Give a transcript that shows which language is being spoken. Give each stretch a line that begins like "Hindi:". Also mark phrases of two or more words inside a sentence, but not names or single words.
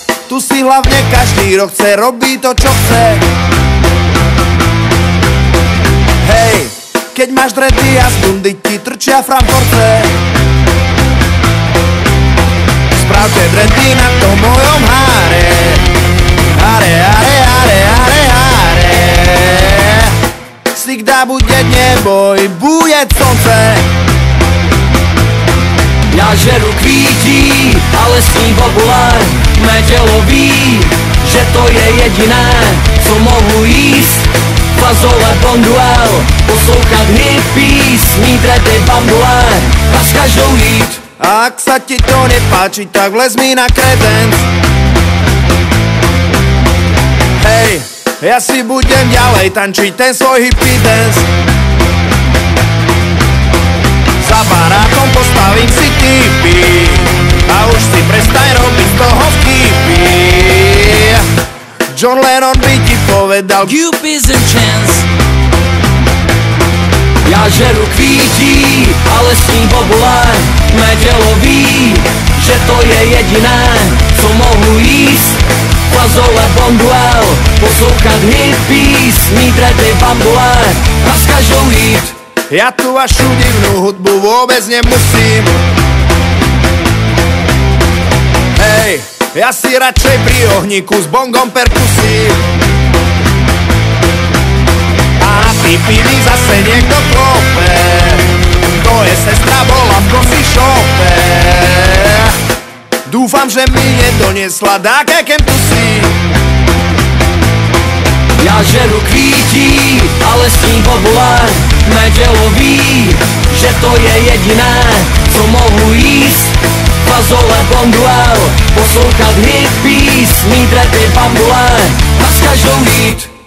Slovak: Tu si hlavne každý rok chce robiť to, čo chce. Hej, keď máš dredy a z bundy ti trčia Frankfurtce. Spravte dredy na tom mojom háre. Háre, háre, háre, háre, háre.
Russian: Всегда будет небо и будет солнце.
Czech: Ja žeru kvítí, ale s ním bobule. Mé tělo ví, že to je jediné, co mohu jíst. Fazole bonduel, poslouchat hippies, mít redy bambule a s každou jít.
Slovak: Ak sa ti to nepáči, tak vlez mi na kredenc. Hej, ja si budem ďalej tančiť ten svoj
English: hippie dance.
Slovak: Za barákom postavím si tipy a už si prestaň robiť z toho vtipy. John Lennon by ti povedal
English: Cupid's and chance.
Czech: Ja žeru kvítí, ale s ním bobule. Mé tělo ví, že to je jediné, co mohu jíst. Fazole bonduel, poslouchat hippies, mít redy bambule a s každou jít.
Slovak: Ja tu vašu divnú hudbu vôbec nemusím. Hej, ja si radšej pri ohníku s bongom perkusím. A na pipi zase niekto klope. To je sestra, bola v
English: coffee shope.
Slovak: Dúfam, že mi nedoniesla dáke kentusí.
Czech: Ja žeru kvítí, ale s ním bobule. Mé tělo ví, že to je jediné, co mohu jíst. Fazole bonduel, poslouchat hippies, mít redy bambule a s každou jít.